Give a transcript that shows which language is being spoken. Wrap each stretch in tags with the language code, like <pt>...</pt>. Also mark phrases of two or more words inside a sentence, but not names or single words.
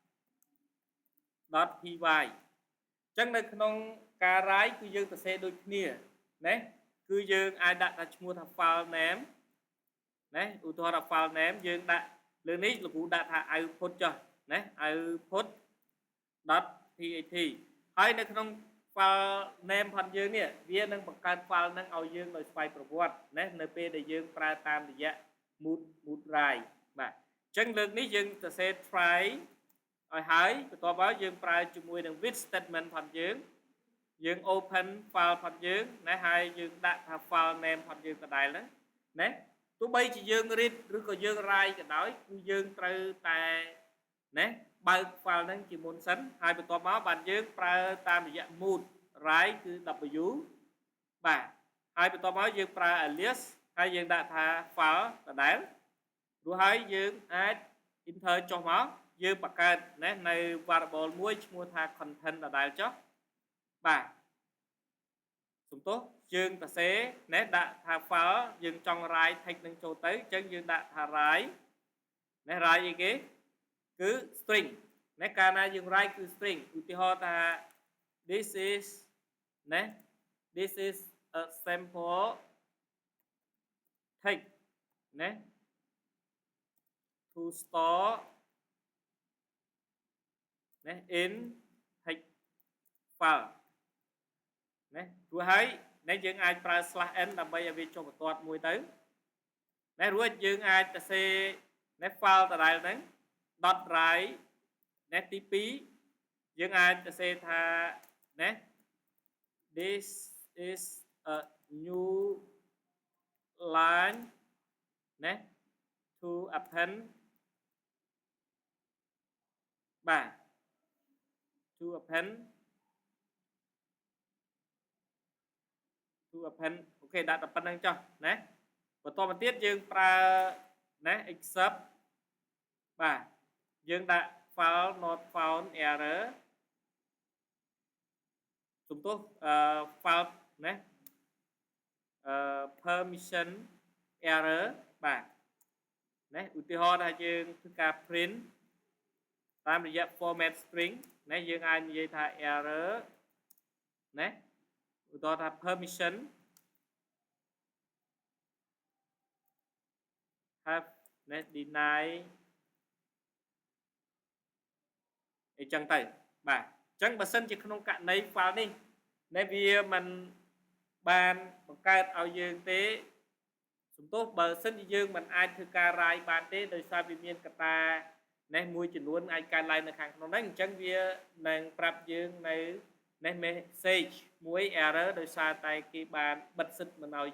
<km>.py អញ្ចឹងនៅក្នុងការ rai គឺយើងសរសេរដូចគ្នាណាគឺយើងអាចដាក់ថាឈ្មោះថា</km> <en>file name</en> <km>ណាឧទាហរណ៍ថា</km> <en>file name</en> <km>យើងដាក់លើនេះលោកគ្រូដាក់ថា output ចុះណា output .tat ហើយនៅក្នុង</km> <en>file name</en> <km>ផងយើងនេះវានឹងបង្កើត file នឹងឲ្យយើងដោយស្វ័យប្រវត្តិណានៅពេលដែលយើងប្រើតាមរយៈ</km> <en>mood rai</en> <km>បាទអញ្ចឹងលើកនេះយើងសរសេរ try ឲ្យហើយបន្ទាប់មកយើងប្រើជាមួយនឹង</km> <en>with statement</en> <km>ផងយើង</km> <en>open file</en> <km>ផងយើងណាហើយយើងដាក់ថា</km> <en>file name</en> <km>ផងយើងក៏ដែរហ្នឹង ណាទោះបីជាយើង read ឬក៏យើង write ក៏ដោយគឺយើងត្រូវតែណាបើក file ហ្នឹងជាមុនសិនហើយបន្ទាប់មកបានយើង ប្រើតាមរយៈ</km> <en>mood write</en> <km>គឺ w បាទហើយបន្ទាប់មកយើងប្រើ alias ហើយយើងដាក់ថា file ដដែល រួចហើយយើងអាច enter ចុះមកយើងបង្កើតណានៅ variable មួយឈ្មោះថា content ដដែលចុះបាទសំទោសយើងសរសេរណាដាក់ថា file យើងចង់ write text នឹងចូលទៅអញ្ចឹងយើងដាក់ថា write ណា write អីគេគឺ string ណាកាលណាយើង write គឺ string ឧទាហរណ៍ថា</km> <en>this is</en> <km>ណា</km> <en>this is a sample</en> <km>text ណា</km> <en>to store</en> <km>ណា</km> <en>in text file</en> <km>ណារួចហើយនេះ យើងអាចប្រើ /n ដើម្បីឲ្យវាចុះបន្ទាត់មួយទៅណារួចយើងអាចសរសេរណា file ដដែលហ្នឹង .write ណាទី2យើងអាចសរសេរថាណា</km> <en>this is a new line</en> <km>ណា</km> <en>to append</en> <km>បាទ</km> <en>to append</en> <km>អូខេដាក់តែប៉ុណ្្នឹងចុះណាបន្តមកទៀតយើងប្រើណា except បាទយើងដាក់</km> <en>file not found error</en> <km>សំទោសfile ណា</km> <en>permission error</en> <km>បាទណាឧទាហរណ៍ថាយើងធ្វើការ print តាមរយៈ</km> <en>format string</en> <km>ណាយើងអាចនិយាយថា error ណែឧទាហរណ៍ថា permission have ណែ deny អីចឹងទៅបាទអញ្ចឹងបើសិនជាក្នុងករណី file នេះណែវាមិនបានបង្កើត ឲ្យយើងទេសំទោសបើសិនជាយើងមិនអាចធ្វើការរាយបានទេដោយសារវាមានកត្តាណេះមួយចំនួនអាចកើតឡើងនៅខាងក្នុងហ្នឹងអញ្ចឹងវានឹងប្រាប់យើងនៅណេះ message មួយ error ដោយសារតែគេបានបិទសិទ្ធមិនឲ្យ</km>